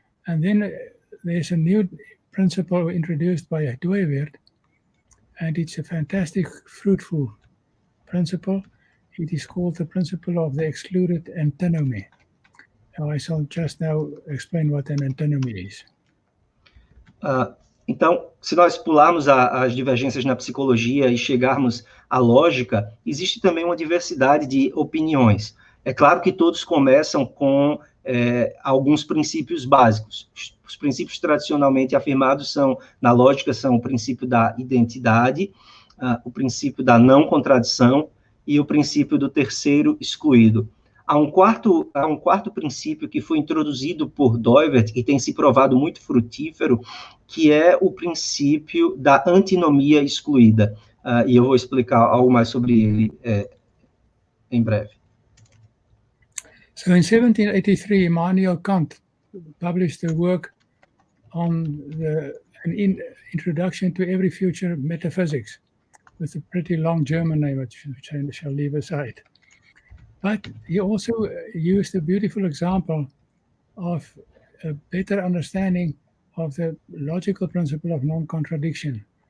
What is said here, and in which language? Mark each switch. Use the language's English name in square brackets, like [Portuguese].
[English] And then there's a new principle introduced by a dooyeweerd, and it's a fantastic, fruitful principle. It is called the principle of the excluded antinomy. Now, I shall just now explain what an antinomy is. [Portuguese] Então, se nós pularmos as divergências na psicologia e chegarmos à lógica, existe também uma diversidade de opiniões. É claro que todos começam com alguns princípios básicos. Os princípios tradicionalmente afirmados na lógica, são o princípio da identidade, o princípio da não contradição e o princípio do terceiro excluído. há um quarto princípio que foi introduzido por Dooyeweerd e tem se provado muito frutífero, que é o princípio da antinomia excluída. E eu vou explicar algo mais sobre ele em breve. [English] So in 1783, Immanuel Kant published a work on an introduction to every future metaphysics, with a pretty long German name, which I shall leave aside. But he also used a beautiful example of a better understanding of the logical principle of non-contradiction.